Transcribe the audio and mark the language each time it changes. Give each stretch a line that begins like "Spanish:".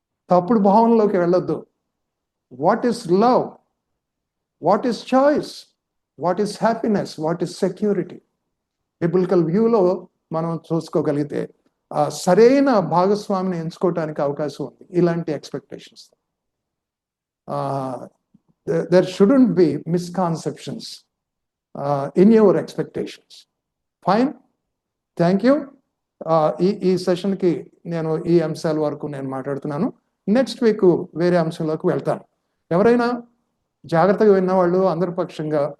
Telugu: తప్పుడు భావనలోకి వెళ్ళొద్దు.
English: What is love, what is choice, what is happiness, what is security?
Telugu: Biblical వ్యూలో మనం చూసుకోగలిగితే సరైన భాగస్వామిని ఎంచుకోవటానికి అవకాశం ఉంది.
English: ఇలాంటి expectations, there shouldn't be misconceptions in your expectations. Fine, thank you.
Telugu: ఈ సెషన్కి నేను ఈ అంశాల వరకు నేను మాట్లాడుతున్నాను. నెక్స్ట్ వీక్ వేరే అంశంలోకి వెళ్తాను. ఎవరైనా జాగ్రత్తగా విన్నవాళ్ళు అందరి పక్షంగా ఒకరు ప్రార్థన చేసి క్లోజ్ చేయండి.